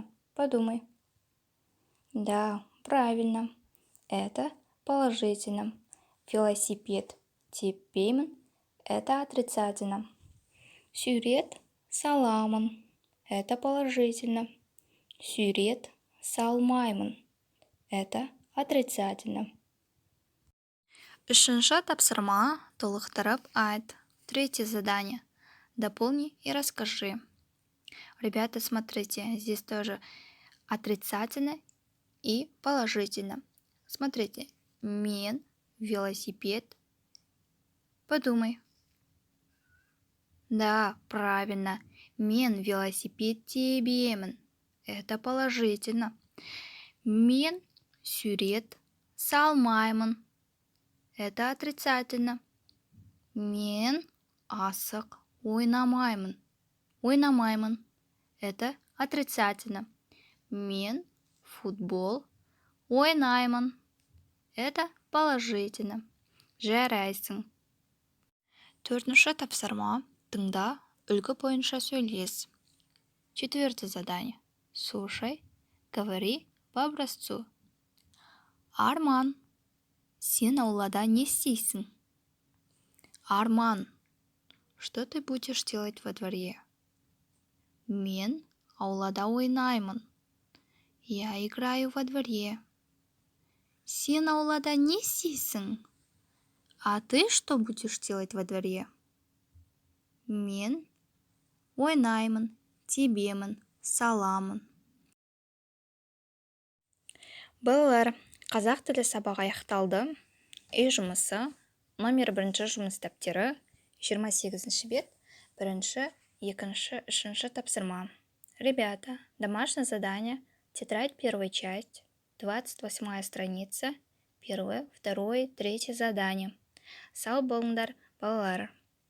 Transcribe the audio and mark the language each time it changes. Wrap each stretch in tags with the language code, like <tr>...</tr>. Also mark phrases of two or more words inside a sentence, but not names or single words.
<ru>Подумай. Да, правильно. Это положительно.</ru> <kk>Велосипед тебемін.</kk> <ru>Это отрицательно.</ru> <kk>Сурет саламын.</kk> <ru>Это положительно.</ru> <kk>Сурет салмаймын.</kk> <ru>Это отрицательно.</ru> <kk>Үшінші тапсырма: толықтырып айт.</kk> <ru>Третье задание: дополни и расскажи. Ребята, смотрите, здесь тоже отрицательно и положительно. Смотрите,</ru> <kk>мен велосипед.</kk> <ru>Подумай. Да, правильно.</ru> <kk>Мен велосипед тебемін.</kk> <ru>Это положительно.</ru> <kk>Мен сурет салмаймын.</kk> <ru>Это отрицательно.</ru> <kk>Мен асық ойнамаймын. Ойнамаймын.</kk> <ru>Это отрицательно.</ru> <kk>Мен футбол ойнаймын.</kk> <ru>Это положительно.</ru> <kk>Жарайсың. Төртінші тапсырма: тыңда, үлгі бойынша сөйлес.</kk> <ru>Четвертое задание: слушай, говори по образцу.</ru> <kk>Арман, сен аулада не істейсің?</kk> <ru>Арман, что ты будешь делать во дворе?</ru> <kk>Мен аулада ойнаймын.</kk> <ru>Я играю во дворе.</ru> <kk>Сен аулада не істейсің?</kk> <ru>А ты что будешь делать во дворе?</ru> <kk>Мен ойнаймын, тебемін, саламын. Балалар, қазақ тілі сабағы аяқталды. Үй жұмысы, номер 1 жұмыс дәптері, 28 бет, 1, 2, 3 тапсырма.</kk> <ru>Ребята, домашнее задание, тетрадь 1 часть, 28 страница, 1, 2, 3 задание.</ru> <kk>Сау болыңдар, балалар.</kk>